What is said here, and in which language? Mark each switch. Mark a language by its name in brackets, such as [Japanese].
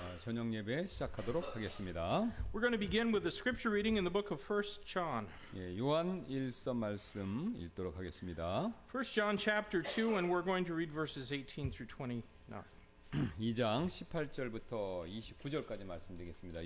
[Korean] 저녁 예배 시작하도록 하겠습니다. [English] We're going to begin with the scripture reading in the book of 1 John. [Korean] 예, 요한 1서 말씀 읽도록 하겠습니다. [English] 1 John chapter 2 and we're going to read verses 18 through 29. [Korean] 2장 18절부터 29절까지 말씀드리겠습니다.